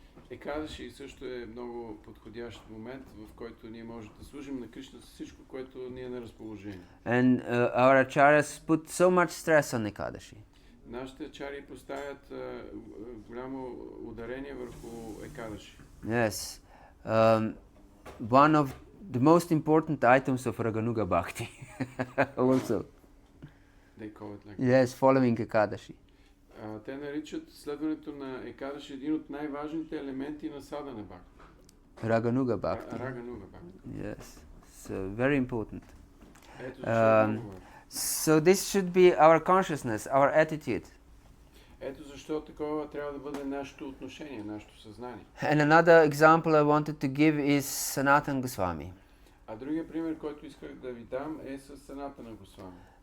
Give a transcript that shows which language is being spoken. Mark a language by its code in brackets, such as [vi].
[bg] Екадаши също е много подходящ момент, в който ние можем да служим на Кришна с всичко, което ни е на разположение. [en] And our acharyas put so much stress on Ekadashi. [bg] Нашите ачари поставят голямо ударение върху Екадаши. [en] Yes. One of the most important items of Raganuga Bhakti also. They call it like yes, following Ekadashi. [bg] Те наричат следването на Екадаши един от най-важните елементи на садана бхакти. [en] Raganuga Bhakti. Raganuga Bhakti. Yes, so very important. [bg] Ето защо много важно. [en] So this should be our consciousness, our attitude. [bg] Ето защо такова трябва да бъде нашето отношение, нашето съзнание. [en] And another example I wanted to give is Sanatana Goswami. [bg] А другия пример, който исках да ви дам, е с Санатана Госвами.